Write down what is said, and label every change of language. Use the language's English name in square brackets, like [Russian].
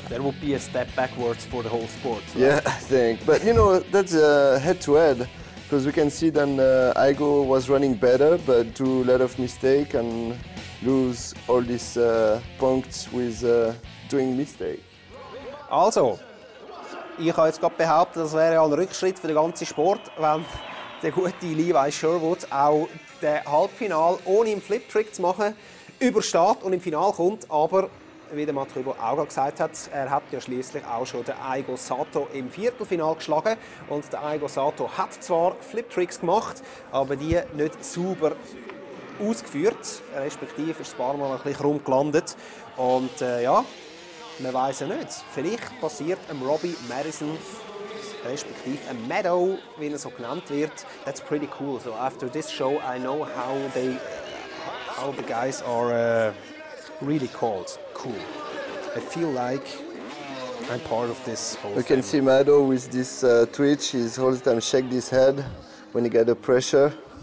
[English] There would be a step backwards for the whole sport. So yeah, I think. But you know, that's head-to-head. Because we can see then Igo was running better, but do a lot of mistake and lose all these points with doing mistake. [German] Also, ich habe jetzt gerade behauptet, das wäre ein Rückschritt für den ganzen Sport, wenn der gute Levi Sherwood auch den Halbfinal ohne einen Flip-Trick zu machen übersteht und im Finale kommt. Aber wie der Matsubo auch gesagt hat, er hat ja schließlich auch schon den Eigo Sato im Viertelfinal geschlagen. Und der Eigo Sato hat zwar Flip-Tricks gemacht, aber die nicht sauber ausgeführt, respektive ist ein paar Mal ein bisschen krumm gelandet. Und ja, man weiß ja nicht. Vielleicht passiert Robbie Madison, respektive Meadow, wie er so genannt wird. [English] That's pretty cool. So after this show, I know how the guys are really called. Cool. I feel like I'm part of this whole You can see Mado with this twitch. He's all the time shake his head when he get the pressure.